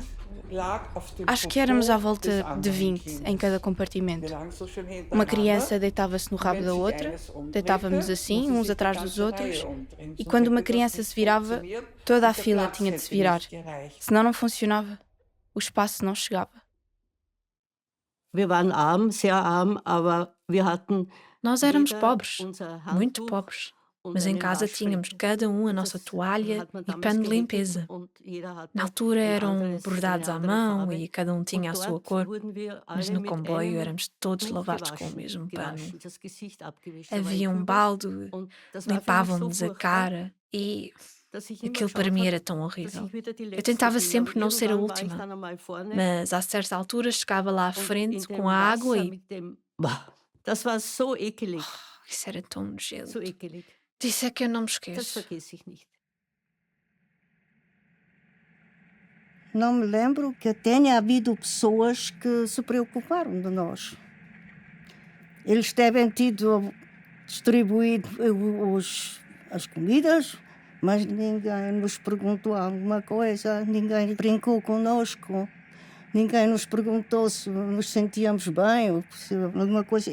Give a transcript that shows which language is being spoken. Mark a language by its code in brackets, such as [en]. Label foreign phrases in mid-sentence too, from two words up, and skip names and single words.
[pt] Acho que éramos à volta de 20 em cada compartimento. Uma criança deitava-se no rabo da outra, deitávamos assim, uns atrás dos outros, e quando uma criança se virava, toda a fila tinha de se virar. Senão não funcionava. O espaço não chegava. [de] Wir waren arm, sehr arm, aber wir hatten [pt] Nós éramos pobres, muito pobres, mas em casa tínhamos cada a nossa toalha e pano de limpeza. Na altura eram bordados à mão e cada tinha a sua cor, mas no comboio éramos todos lavados com o mesmo pano. Havia um balde, limpavam-nos a cara e aquilo para mim era tão horrível. Eu tentava sempre não ser a última, mas a certa altura chegava lá à frente com a água e [de] Das war so ekelig, [pt] isso era tão nojento. [de] so ekelig. [pt] Disso é que eu não me [de] Das [pt] esqueço. [de] vergesse ich nicht. [pt] Não me lembro que tenha havido pessoas que se preocuparam de nós. Eles devem tido distribuído as comidas, mas ninguém nos perguntou alguma coisa, ninguém brincou conosco, ninguém nos perguntou se nos sentíamos bem ou se alguma coisa.